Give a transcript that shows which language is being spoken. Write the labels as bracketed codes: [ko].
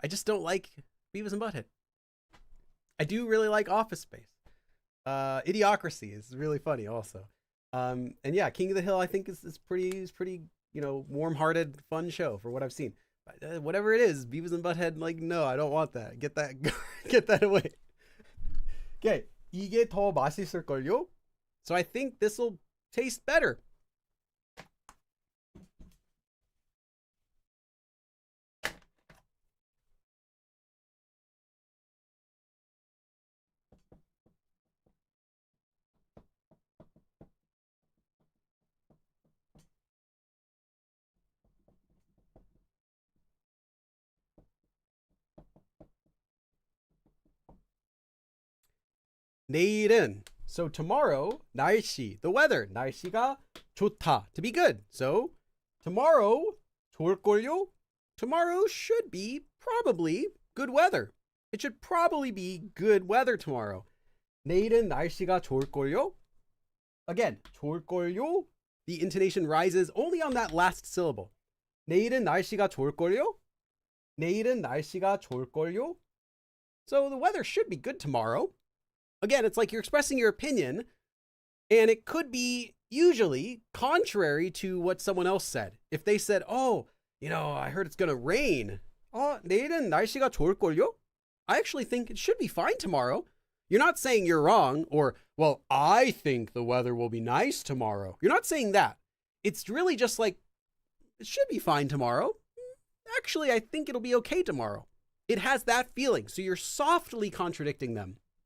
[en] I just don't like Beavis and Butthead. I do really like Office Space. Idiocracy is really funny also. And yeah, King of the Hill I think is pretty, you know, warm-hearted, fun show for what I've seen. But, whatever it is, Beavis and Butthead, like, no, I don't want that. Get that away. [ko] Okay, 이게 더 맛있을걸요? [en] So I think this will taste better. 내일은, so tomorrow, 날씨, the weather, 날씨가 좋다, to be good. So tomorrow, 좋을걸요? Tomorrow should be probably good weather. It should probably be good weather tomorrow. [ko] 내일은 날씨가 좋을걸요? Again, 좋을걸요? [en] The intonation rises only on that last syllable. [ko] 내일은 날씨가 좋을걸요? 내일은 날씨가 좋을걸요? [en] So the weather should be good tomorrow. Again, it's like you're expressing your opinion, and it could be usually contrary to what someone else said. If they said, oh, you know, I heard it's going to rain. [ko] 내일은 날씨가 좋을걸요? [en] I actually think it should be fine tomorrow. You're not saying you're wrong, or, well, I think the weather will be nice tomorrow. You're not saying that. It's really just like, it should be fine tomorrow. Actually, I think it'll be okay tomorrow. It has that feeling, so you're softly contradicting them.